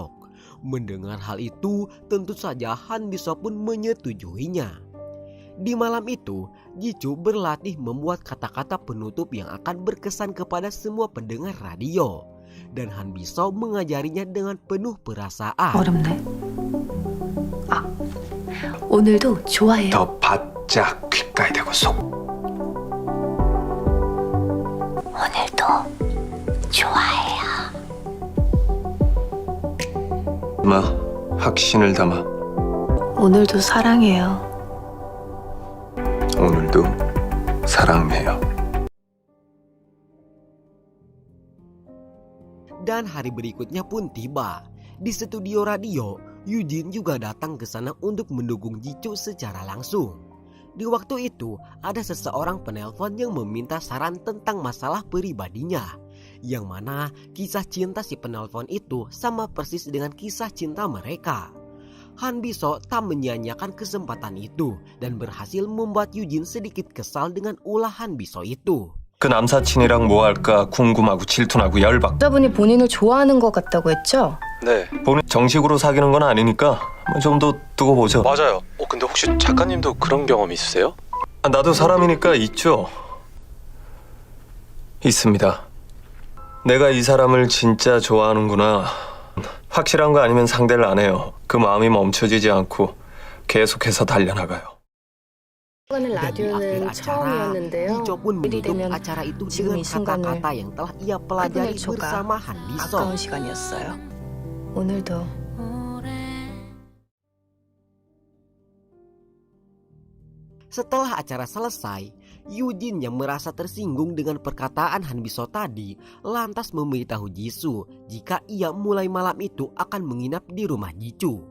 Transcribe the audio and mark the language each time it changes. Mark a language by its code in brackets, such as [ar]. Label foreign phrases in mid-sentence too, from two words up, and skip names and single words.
[id] Mendengar hal itu, tentu saja Han Biso pun menyetujuinya. Di malam itu, Ji-Chu berlatih membuat kata-kata penutup yang akan berkesan kepada semua pendengar radio. Dan Han Biso mengajarinya dengan penuh perasaan. [ko] 어렵네. 아, 오늘도 좋아해요. 더 바짝 귓가에 대고 속. 오늘도 좋아해요. 확신을 담아. 오늘도 사랑해요. 오늘도 사랑해요. [id] Dan hari berikutnya pun tiba. Di studio radio, Yujin juga datang ke sana untuk mendukung Ji-Chu secara langsung. Di waktu itu, ada seseorang penelpon yang meminta saran tentang masalah pribadinya. Yang mana kisah cinta si penelpon itu sama persis dengan kisah cinta mereka. Han Biso tak menyia-nyiakan kesempatan itu dan berhasil membuat Yujin sedikit kesal dengan ulah Han Biso itu. [ko] 그 남사친이랑 뭐 할까 궁금하고 질투나고 열받. 여자분이 본인을 좋아하는 것 같다고 했죠? 네. 본인 정식으로 사귀는 건 아니니까 좀 더 두고 보죠. 맞아요. 근데 혹시 작가님도 그런 경험 있으세요? 나도 사람이니까 있죠. 있습니다. 내가 이 사람을 진짜 좋아하는구나. 확실한 거 아니면 상대를 안 해요. 그 마음이 멈춰지지 않고 계속해서 달려나가요. 하는 [id] Dan di [ko] 라디오는 [id] akhir acara, [ko] 처음이었는데요. [id] Ji-Chu pun [ko] 일이 [id] menutup [ko] 되면 [id] acara itu [ko] 지금 [id] dengan [ko] 이 순간을 [id] kata-kata yang telah ia pelajari [ko] 8분의 초가 [id] bersama Han Biso. [ko] 아까운 시간이었어요. 오늘도 [id] Setelah acara selesai, Yujin yang merasa tersinggung dengan perkataan Han Biso tadi lantas memberitahu Jisoo jika ia mulai malam itu akan menginap di rumah Ji-Chu.